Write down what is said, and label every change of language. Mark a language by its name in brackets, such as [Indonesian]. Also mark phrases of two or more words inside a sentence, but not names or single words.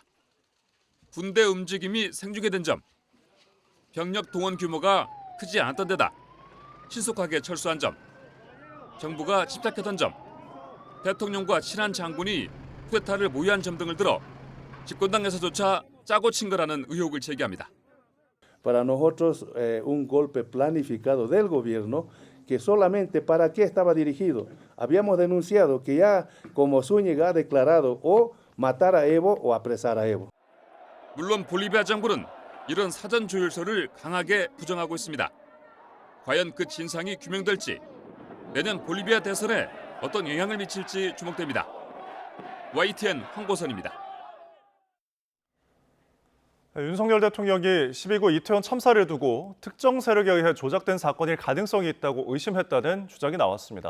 [Korean] 군대 움직임이 생중계된 점, 병력 동원 규모가 크지 않았던 데다 신속하게 철수한 점, 정부가 집착했던 점, 대통령과 친한 장군이 쿠데타를 모의한 점 등을 들어 집권당에서조차 짜고 친 거라는 의혹을 제기합니다. [Spanish] Para nosotros un golpe planificado del gobierno que solamente para qué estaba dirigido. Habíamos denunciado que ya como Zúñiga ha declarado o matar a Evo o apresar a Evo. [Korean] 물론 볼리비아 정부는 이런 사전 조율서를 강하게 부정하고 있습니다. 과연 그 진상이 규명될지 내년 볼리비아 대선에 어떤 영향을 미칠지 주목됩니다. YTN 황보선입니다. 윤석열 대통령이 12구 이태원 참사를 두고 특정 세력에 의해 조작된 사건일 가능성이 있다고 의심했다는 주장이 나왔습니다.